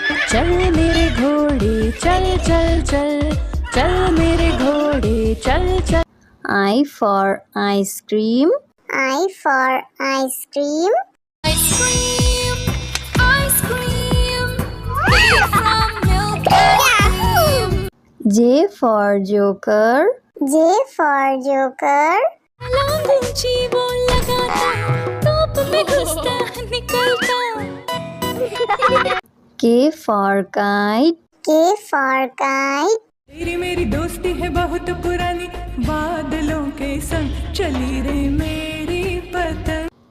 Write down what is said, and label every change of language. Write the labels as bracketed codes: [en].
[hi] चल मेरे घोड़े चल चल चल, चल मेरे घोड़े चल चल. [en] I for ice cream. I for ice cream. Ice cream, ice cream, made from milk and cream. J for joker. J for joker. [hi] लौंग ऊंची वो लगाता, टोप में घुसता निकलता. [en] K for kite. K for kite. [hi] तेरी मेरी दोस्ती है बहुत पुरानी, बादलों के संग चली रे मेरी पतंग.